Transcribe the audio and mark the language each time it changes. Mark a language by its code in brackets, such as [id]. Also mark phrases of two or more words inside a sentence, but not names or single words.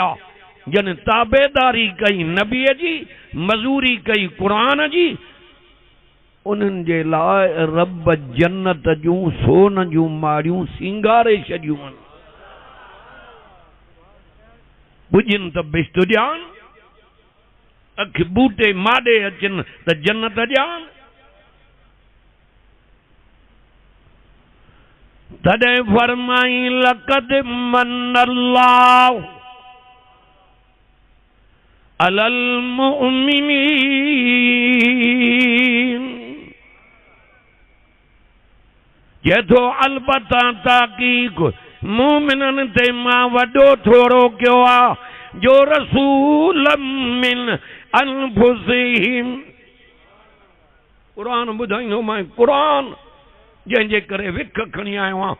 [sd] जन ताबेदारी कई नबीअ जी मज़ूरी कई कुरान जी उन्हनि जे लाइ रब जन्नत जूं सोन जूं माड़ियूं सिंगारे छॾियूं आहिनि। पुॼनि त बिश्त ॼाण अख बूटे माॾे अचनि त जन्नत ॼाण। तॾहिं फरमाई [ar] لقد من الله على المؤمنين. [sd] जेथो अलबत्ता ताक़ीक़ मोमिननि ते मां वॾो थोरो कयो आहे जो [ar] رسول من أنفسهم. [sd] क़ुरान ॿुधाईंदो मां क़ुरान जंहिंजे करे विख खणी आयो आहियां।